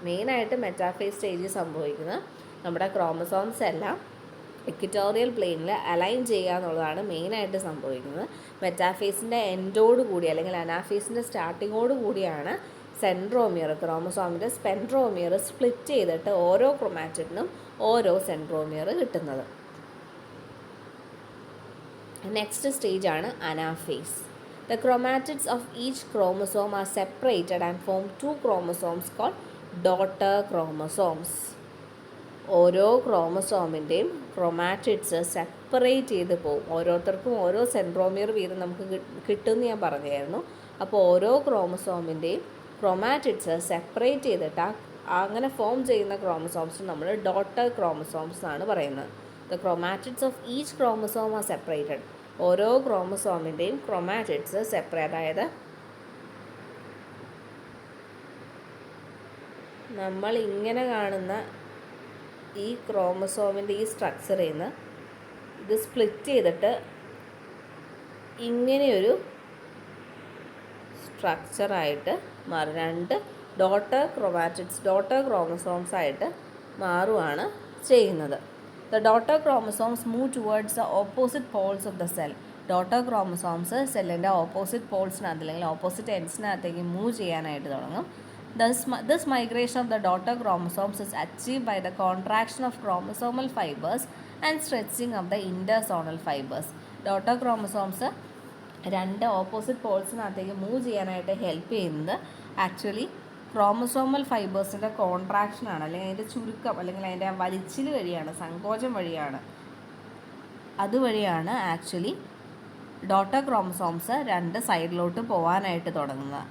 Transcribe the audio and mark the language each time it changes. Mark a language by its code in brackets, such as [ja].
[ml] മെയിനായിട്ട് മെറ്റാഫേസ് സ്റ്റേജിൽ സംഭവിക്കുന്നത് നമ്മുടെ ക്രോമസോംസ് എല്ലാം ഇക്വിറ്റോറിയൽ പ്ലെയിനിൽ അലൈൻ ചെയ്യുക എന്നുള്ളതാണ് മെയിനായിട്ട് സംഭവിക്കുന്നത്. മെറ്റാഫേസിൻ്റെ എൻഡോട് കൂടി അല്ലെങ്കിൽ അനാഫേസിൻ്റെ സ്റ്റാർട്ടിങ്ങോട് കൂടിയാണ് സെൻട്രോമിയർ, ക്രോമസോമിൻ്റെ സ്പെൻട്രോമിയർ സ്പ്ലിറ്റ് ചെയ്തിട്ട് ഓരോ ക്രൊമാറ്റിഡിനും ഓരോ സെൻട്രോമിയർ കിട്ടുന്നത്. നെക്സ്റ്റ് സ്റ്റേജാണ് anaphase. [en] The chromatids of each chromosome are separated and form 2 chromosomes called daughter chromosomes. [ml] ഓരോ ക്രോമസോമിൻ്റെയും ക്രൊമാറ്റിഡ്സ് സെപ്പറേറ്റ് ചെയ്ത് പോകും. ഓരോരുത്തർക്കും ഓരോ സെൻട്രോമിയർ വീതം നമുക്ക് കിട്ടുമെന്ന് ഞാൻ പറഞ്ഞായിരുന്നു. അപ്പോൾ ഓരോ ക്രോമസോമിൻ്റെയും ക്രൊമാറ്റിഡ്സ് സെപ്പറേറ്റ് ചെയ്തിട്ട് അങ്ങനെ ഫോം ചെയ്യുന്ന ക്രോമസോംസ് നമ്മൾ ഡോട്ടർ ക്രോമസോംസ് എന്നാണ് പറയുന്നത്. [en] The chromatids of each chromosome are separated. [ml] ഓരോ ക്രോമസോമിൻ്റെയും ക്രൊമാറ്റിഡ്സ് സെപ്പറേറ്റ്, അതായത് നമ്മൾ ഇങ്ങനെ കാണുന്ന ഈ ക്രോമസോമിൻ്റെ ഈ സ്ട്രക്ചറിൽ നിന്ന് ഇത് സ്പ്ലിറ്റ് ചെയ്തിട്ട് ഇങ്ങനെയൊരു സ്ട്രക്ചറായിട്ട് മാറും. 2 ഡോട്ടർ ക്രോമസോംസ് ആയിട്ട് മാറുകയാണ് ചെയ്യുന്നത്. [en] The daughter chromosomes move towards the opposite poles of the cell. [ml] Daughter chromosomes സെല്ലിൻ്റെ ഓപ്പോസിറ്റ് പോൾസിനകത്ത് അല്ലെങ്കിൽ ഓപ്പോസിറ്റ് എൻഡ്സിനകത്തേക്ക് മൂവ് ചെയ്യാനായിട്ട് തുടങ്ങും. [en] This migration of the daughter chromosomes is achieved by the contraction of chromosomal fibers and stretching of the intersonal fibers. [ml] Daughter chromosomes 2 opposite പോൾസിനകത്തേക്ക് move ചെയ്യാനായിട്ട് help ചെയ്യുന്നത് actually chromosomal ഫൈബേഴ്സിൻ്റെ കോൺട്രാക്ഷനാണ്, അല്ലെങ്കിൽ അതിൻ്റെ ചുരുക്കം, അല്ലെങ്കിൽ അതിൻ്റെ വലിച്ചിൽ വഴിയാണ്, സങ്കോചം വഴിയാണ്. അതുവഴിയാണ് ആക്ച്വലി ഡോട്ടർ ക്രോമസോംസ് 2 സൈഡിലോട്ട് പോകാനായിട്ട് തുടങ്ങുന്നത്.